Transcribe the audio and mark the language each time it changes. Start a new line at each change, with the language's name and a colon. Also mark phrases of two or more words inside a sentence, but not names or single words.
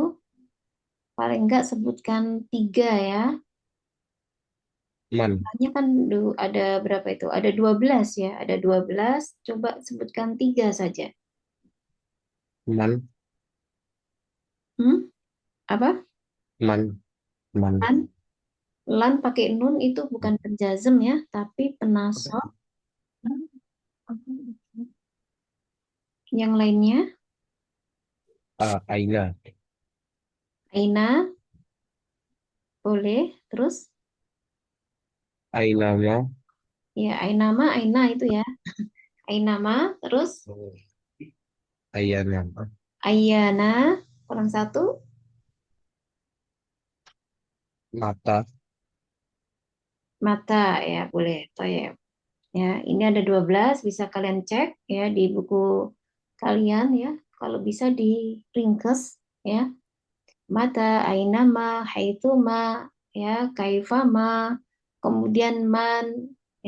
Indonesian: Paling enggak sebutkan 3 ya. man Hanya kan ada berapa itu? Ada 12 ya. Ada 12. Coba sebutkan 3 saja. man Hmm? Apa?
Arabic: من من
Indonesian: Lan? Lan pakai nun itu bukan penjazm ya, tapi penasab. Yang lainnya, aina Aina, boleh. Terus,
Arabic: أين ما
Indonesian: ya Ainama, Aina itu ya. Ainama, terus ayana Ayana, kurang satu. mata Mata, ya boleh. Toyib. Ya, ini ada 12, bisa kalian cek ya di buku kalian ya. Kalau bisa di ringkes ya.
Arabic: متى، أينما، حيثما,
Indonesian: ya, Kaifama, kemudian man, ya.